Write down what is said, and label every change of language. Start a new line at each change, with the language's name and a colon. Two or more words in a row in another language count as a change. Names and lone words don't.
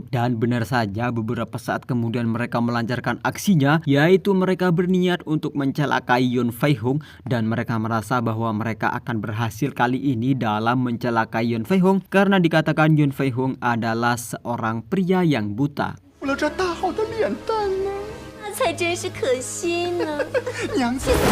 Indonesian: Dan benar saja beberapa saat kemudian mereka melancarkan aksinya, yaitu mereka berniat untuk mencelakai Yun Fei Hong, dan mereka merasa bahwa mereka akan berhasil kali ini dalam mencelakai Yun Fei Hong karena dikatakan Yun Fei Hong adalah seorang pria yang buta.
Chinese: 我这大好的脸蛋呢？那才真是可惜呢。娘子。